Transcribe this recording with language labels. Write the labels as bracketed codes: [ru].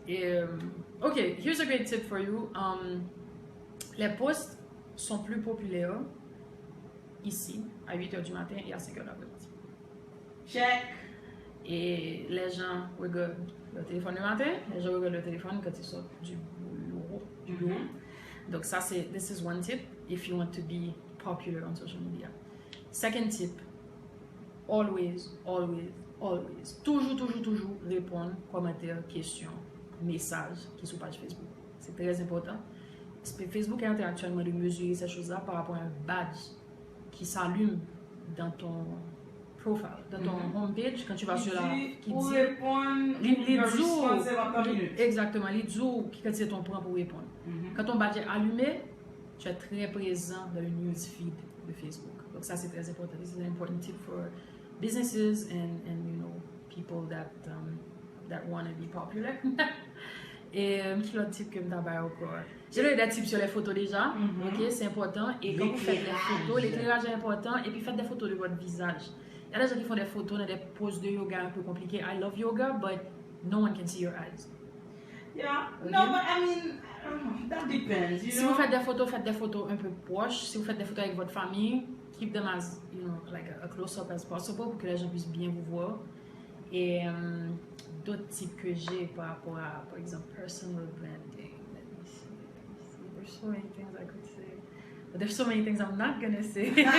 [en] Okay, here's a great tip for you. [fr] Les posts sont plus populaires ici à 8h du matin et à 5h l'après-midi. [en] Check. [fr] Et les gens regardent le téléphone le matin, les gens regardent le téléphone quand ils sortent du bureau. Donc ça c'est, [en] this is one tip if you want to be popular on social media. Second tip, always, [fr] toujours répondre, commentaires, questions, messages qui sont sur page Facebook. C'est très important. Facebook est en train actuellement de mesurer ces choses-là par rapport à un badge qui s'allume dans ton profile, dans ton homepage, quand tu vas sur la... Qui dit répondre, exactement, les jours qui quand c'est ton point pour répondre. Quand ton badge est allumé, tu es très présent dans le newsfeed de Facebook. Donc ça c'est très important. [en] This is an important tip for businesses and you know people that want to be popular. [fr] Et quel autre type que je t'ai encore? J'ai des tips sur les photos déjà, ok, c'est important. Et quand vous faites des photos, l'éclairage est important. Et puis faites des photos de votre visage. Il y a des gens qui font des photos dans des poses de yoga un peu compliquées. [en] I love yoga, but no one can see your eyes. Yeah, okay? No, but I mean, that depends. Si vous faites des photos un peu proches, si vous faites des photos avec votre famille, keep them as, you know, like a close-up as possible pour que les gens puissent bien vous voir. [fr] Et d'autres types que j'ai par rapport à, par exemple, personal branding. [en] Let me see. There's so many things I could say. But there's so many things I'm not gonna say.